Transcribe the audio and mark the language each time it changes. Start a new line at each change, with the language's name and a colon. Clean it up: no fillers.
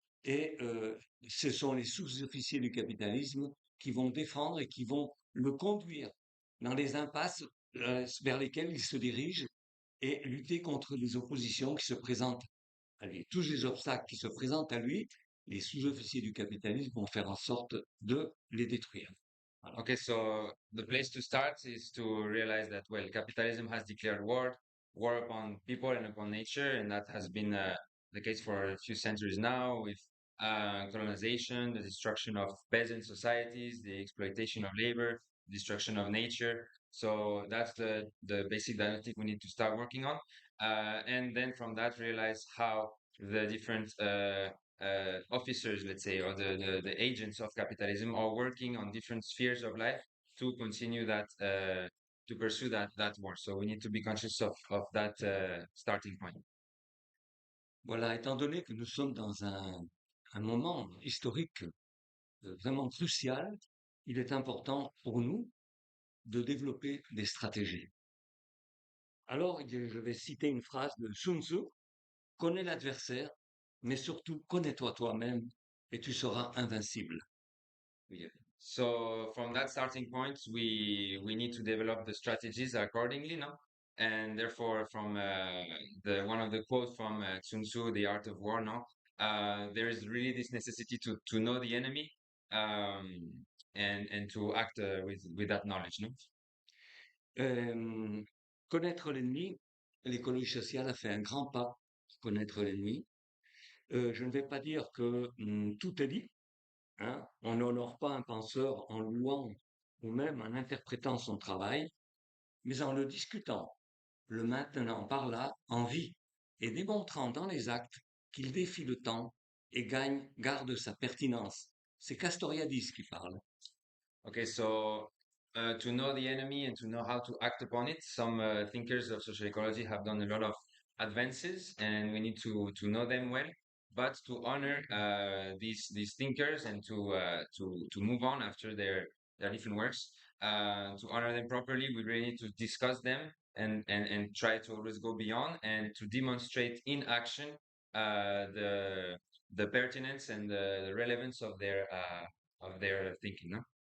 French: Et ce sont les sous-officiers du capitalisme qui vont défendre et qui vont le conduire dans les impasses vers lesquelles il se dirige, et lutter contre les oppositions qui se présentent à lui. Tous les obstacles qui se présentent à lui, les sous-officiers du capitalisme vont faire en sorte de les détruire. Voilà.
English: Okay, so the place to start is to realize that, well, capitalism has declared war upon people and upon nature, and that has been the case for a few centuries now, with colonization, the destruction of peasant societies, the exploitation of labor, destruction of nature. So that's the basic dialectic we need to start working on, and then from that realize how the different officers, let's say, or the agents of capitalism are working on different spheres of life to continue that, to pursue that war. So we need to be conscious of that starting point.
French: Voilà, étant donné que nous sommes dans un moment historique vraiment crucial, il est important pour nous de développer des stratégies. Alors, je vais citer une phrase de Sun Tzu: connais l'adversaire, mais surtout connais-toi toi-même et tu seras invincible.
English: Yeah. So from that starting point, we need to develop the strategies accordingly, no? And therefore, from the one of the quotes from Sun Tzu, The Art of War, no? There is really this necessity to know the enemy, and to act with that knowledge, no?
French: Connaître l'ennemi, l'écologie sociale a fait un grand pas pour connaître l'ennemi. Je ne vais pas dire que tout est dit, hein. On n'honore pas un penseur en louant ou même en interprétant son travail, mais en le discutant, le maintenant par là en vie, et démontrant dans les actes qu'il défie le temps et garde sa pertinence. C'est Castoriadis qui parle.
English: Okay, so to know the enemy and to know how to act upon it. Some thinkers of social ecology have done a lot of advances, and we need to know them well. But to honor these thinkers and to move on after their different works, to honor them properly, we really need to discuss them and try to always go beyond and to demonstrate in action the pertinence and the relevance of their thinking. No?